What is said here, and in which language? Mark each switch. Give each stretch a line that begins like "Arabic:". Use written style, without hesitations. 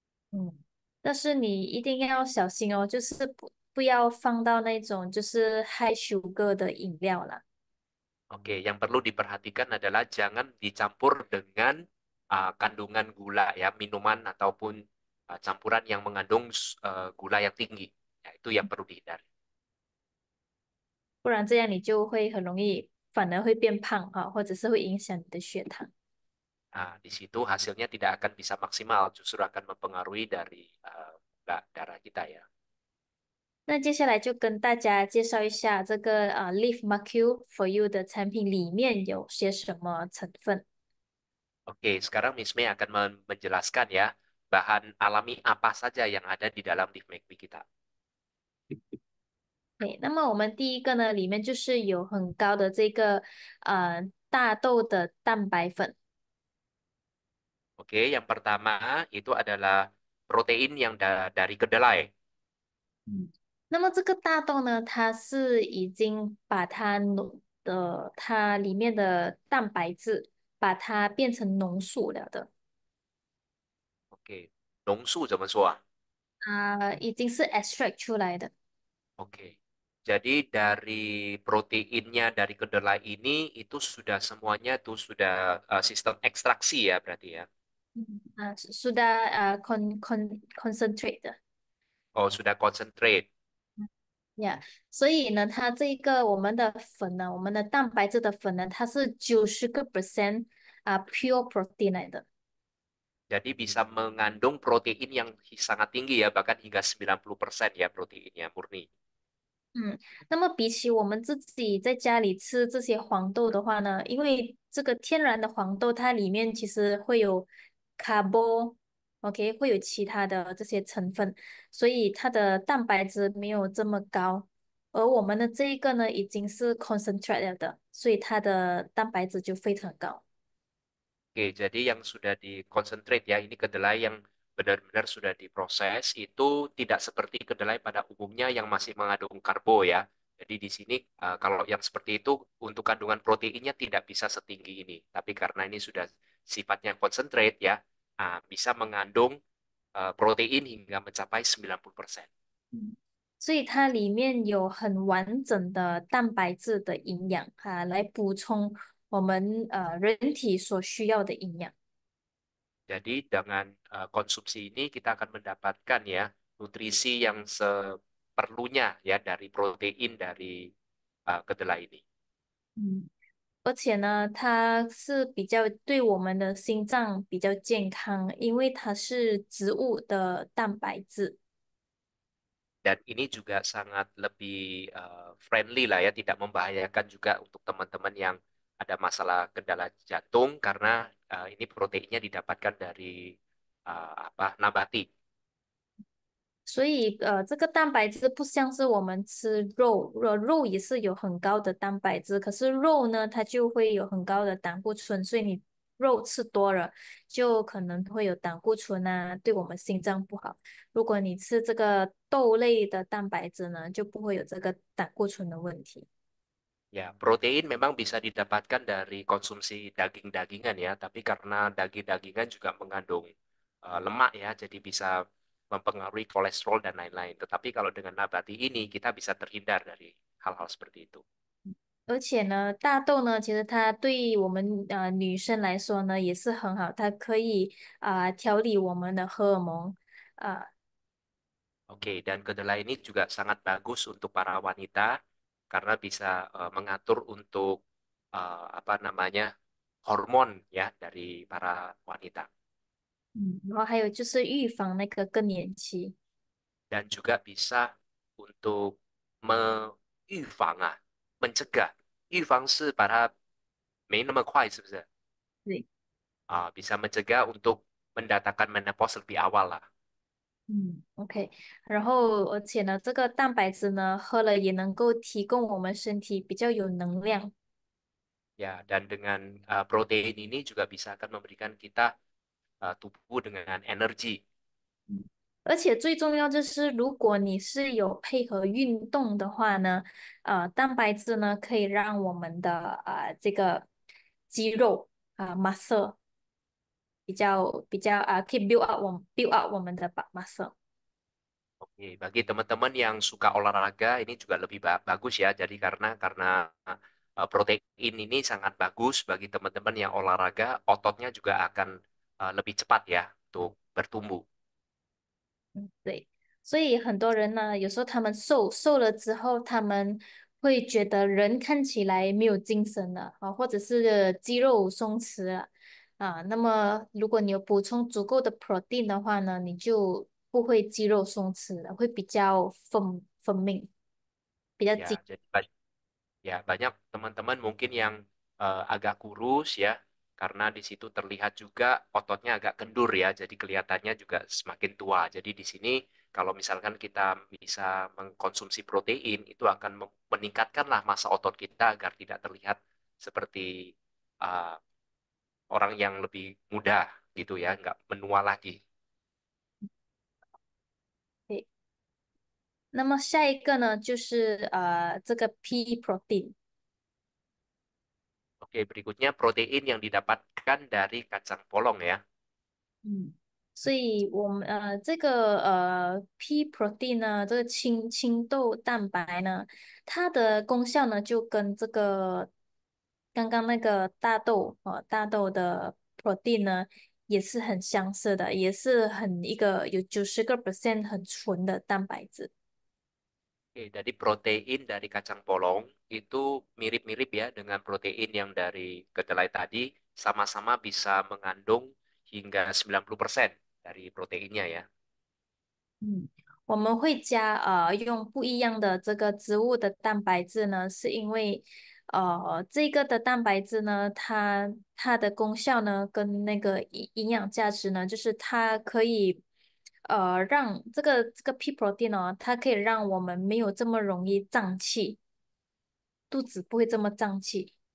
Chinese: 嗯，但是你一定要小心哦，就是不要放到那种就是
English: high sugar
Chinese: 的饮料啦。
Indonesian: Oke, yang perlu diperhatikan adalah jangan dicampur dengan kandungan gula ya, minuman ataupun campuran yang mengandung gula yang tinggi. Ya, itu yang perlu dihindari.
Chinese: 不然这样你就会很容易反而会变胖哈，或者是会影响你的血糖。
Indonesian: Nah, di situ hasilnya tidak akan bisa maksimal, justru akan mempengaruhi dari gula darah kita ya.
Chinese: 那接下来就跟大家介绍一下这个Live Mercure for You 的产品里面有些什么成分。
Indonesian: Oke, sekarang Miss Mei akan menjelaskan ya bahan alami apa saja yang ada di dalam Live Make Me kita.
Chinese: 对，那么我们第一个呢，里面就是有很高的这个大豆的蛋白粉。
Indonesian: Oke, yang pertama itu adalah protein yang dari kedelai.
Chinese: 嗯，那么这个大豆呢，它是已经把它里面的蛋白质把它变成浓缩了的， Oke, 浓缩怎么说啊？已经是 extract 出来的。
Indonesian: Oke. Jadi dari proteinnya dari kedelai ini itu sudah semuanya tuh sudah sistem ekstraksi ya berarti ya. sudah concentrate 的。 Oh, sudah concentrate.
Chinese: 呀所以呢，它这个我们的粉呢，我们的蛋白质的粉呢，它是90%
English: pure protein
Chinese: 来的。
Indonesian: Jadi bisa mengandung protein yang sangat tinggi ya, bahkan hingga 90% ya proteinnya murni.
Chinese: 嗯，那么比起我们自己在家里吃这些黄豆的话呢，因为这个天然的黄豆它里面其实会有 carbo，OK，会有其他的这些成分，所以它的蛋白质没有这么高。而我们的这一个呢，已经是 concentrate 了的，所以它的蛋白质就非常高。
Indonesian: Oke, jadi yang sudah di-concentrate ya, ini kedelai yang benar-benar sudah diproses, itu tidak seperti kedelai pada umumnya yang masih mengandung karbo ya. Jadi di sini kalau yang seperti itu untuk kandungan proteinnya tidak bisa setinggi ini. Tapi karena ini sudah sifatnya concentrate ya, bisa mengandung protein hingga mencapai 90%.
Chinese: 嗯所以它里面有很完整的蛋白质的营养来补充我们人体所需要的营养。
Indonesian: Jadi dengan konsumsi ini kita akan mendapatkan ya nutrisi yang perlunya ya dari protein dari kedelai ini.
Chinese: 嗯，而且呢，它是比较对我们的心脏比较健康，因为它是植物的蛋白质。
Indonesian: Dan ini juga sangat lebih friendly lah ya, tidak membahayakan juga untuk teman-teman yang ada masalah kendala jantung karena ini proteinnya didapatkan dari apa nabati.
Chinese: 所以这个蛋白质不像是我们吃肉，肉也是有很高的蛋白质，可是肉呢，它就会有很高的胆固醇，所以你肉吃多了，就可能会有胆固醇啊，对我们心脏不好。如果你吃这个豆类的蛋白质呢，就不会有这个胆固醇的问题。
Indonesian: Ya, protein memang bisa didapatkan dari konsumsi daging-dagingan ya, tapi karena daging-dagingan juga mengandung lemak ya, jadi bisa mempengaruhi kolesterol dan lain-lain. Tetapi kalau dengan nabati ini kita bisa terhindar dari hal-hal seperti itu.
Chinese: 而且呢，大豆呢，其实它对我们女生来说呢也是很好，它可以调理我们的荷尔蒙啊、
Indonesian: Oke, dan kedelai ini juga sangat bagus untuk para wanita karena bisa mengatur untuk apa namanya hormon ya dari para wanita
Chinese: 然后还有就是预防那个更年期。
Indonesian: dan juga bisa untuk
Chinese: 预防
Indonesian: mencegah。
Chinese: 预防是把它没那么快，是不是？对，
Indonesian: bisa mencegah untuk mendatangkan menopause lebih awal lah。
Chinese: OK，然后而且呢，这个蛋白质呢，喝了也能够提供我们身体比较有能量。
Indonesian: Ya, dan dengan protein ini juga bisa akan memberikan kita tubuh dengan energi.
Chinese: 而且最重要就是，如果你是有配合运动的话呢，蛋白质呢可以让我们的这个肌肉muscle 可以
English: build up
Chinese: 我们的 muscle。
Indonesian: Oke, bagi teman-teman yang suka olahraga ini juga lebih bagus ya. Jadi karena protein ini sangat bagus bagi teman-teman yang olahraga, ototnya juga akan lebih cepat ya untuk bertumbuh.
Chinese: 对，所以很多人呢，有时候他们瘦了之后，他们会觉得人看起来没有精神了啊，或者是肌肉松弛了啊。那么如果你有补充足够的 protein 的话呢，你就不会肌肉松弛了，会比较分明，比较紧。
Indonesian: Ya, jadi ya banyak teman-teman mungkin yang agak kurus ya, karena di situ terlihat juga ototnya agak kendur ya, jadi kelihatannya juga semakin tua. Jadi di sini kalau misalkan kita bisa mengkonsumsi protein, itu akan meningkatkanlah massa otot kita agar tidak terlihat seperti uh, orang yang lebih muda gitu ya, nggak menua lagi.
Chinese: 对，那么下一个呢，就是这个 pea protein。
Indonesian: Oke, berikutnya protein yang didapatkan dari kacang polong ya.
Chinese: 嗯，所以我们这个pea protein 呢，这个青豆蛋白呢，它的功效呢就跟这个刚刚那个大豆的 protein 呢也是很相似的，也是一个有90%很纯的蛋白质。
Indonesian: Oke, jadi protein dari kacang polong itu mirip-mirip ya dengan protein yang dari kedelai tadi, sama-sama bisa mengandung hingga 90% dari proteinnya ya.
Chinese: 嗯，我们会加用不一样的这个植物的蛋白质呢，是因为这个的蛋白质呢，它的功效呢跟那个营养价值呢，就是它可以让这个 pea protein 哦，它可以让我们没有这么容易胀气，肚子不会这么胀气。